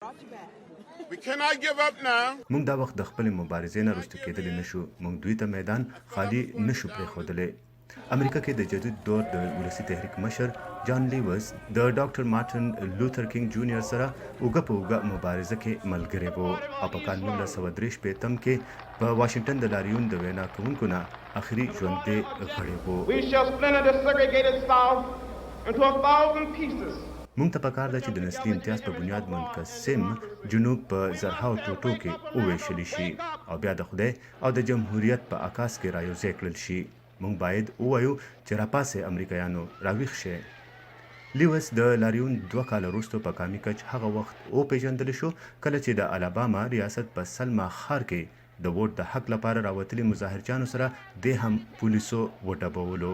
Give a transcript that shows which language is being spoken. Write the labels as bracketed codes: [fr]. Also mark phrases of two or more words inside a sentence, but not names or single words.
[en] We cannot give up now. [ps] موږ دا وخت د خپل مبارزې نه رسټو کېدلی نشو. موږ دوی ته میدان خالی نشو پرېښودلی. امریکا کې د جدید دور د ولسي تحریک مشر جان لیوس د ډاکټر مارټن لوتر کینګ جونیئر سره اوږه په اوږه مبارزه کې ملګری و او په کال 1963 کې په واشنګټن د لاریون د وینا کوونکو نه اخري ژوندی غړی و. [en] We shall splinter the segregated South into 1,000 pieces. [ps] مونږ ته پکار ده چې د نسلي امتیاز په بنیاد منقسم جنوب په زرهاو ټوټو کې وویشلی شي او بیا د خدای او د جمهوریت په عکاس کې رايوځای کړل شي. مونږ باید ووایو چې راپاسې امریکایانو راویښ شئ. لیوس د لاریون 2 کاله وروسته په کامي کچ هغه وخت وپېژندل شو کله چې د الاباما ریاست په سلما ښار کې د ووټ د حق لپاره راوتلي مظاهرجانو سره دې هم پولیسو وډبولو.